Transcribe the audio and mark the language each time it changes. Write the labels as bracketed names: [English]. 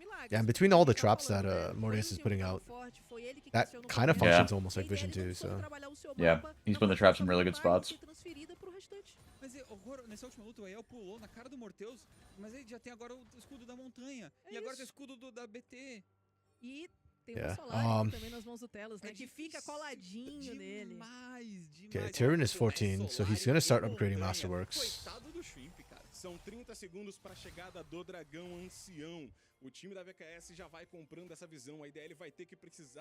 [English] Yeah, and between all the traps that Mordeus is putting out, that kind of functions almost like Vision too, so... Yeah, he's putting the traps in really good spots. [Portuguese] Mas agora, nessa última luta, o Aiel pulou na cara do Morteus, mas ele já tem agora o escudo da montanha. E agora tem o escudo da BT. E tem o Solar também nas mãos do Telas, né? Que fica coladinho nele. [English] Okay, Tyrann is 14, so he's gonna start upgrading Masterworks. [Portuguese] São 30 segundos para a chegada do dragão ancião. O time da VKS já vai comprando essa visão. A IDL vai ter que precisar.